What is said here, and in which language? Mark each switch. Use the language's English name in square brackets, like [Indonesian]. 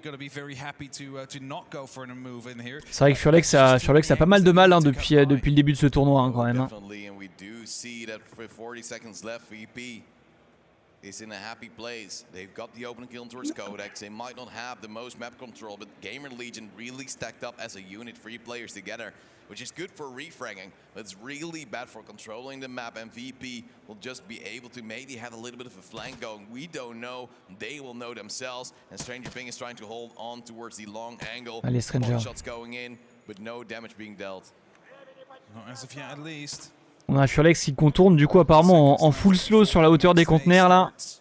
[French] C'est vrai que Furlex a pas mal de mal hein, depuis le début de ce tournoi hein, quand même. Hein. [English] Is in a happy place. They've got the open kill towards Codex. They might not have the most map control, but GamerLegion really stacked up as a unit, 3 players together, which is good for refragging, but it's really bad for controlling the map, and VP will just be able to maybe have a little bit of a flank going. We don't know. They will know themselves, and Stranger Ping is trying to hold on towards the long angle. [French] Allez, Stranger. [English] Shots going in, but no damage being dealt. Not as of yet, at least. [French] On a Furlex qui contourne du coup apparemment en full slow sur la hauteur des conteneurs là.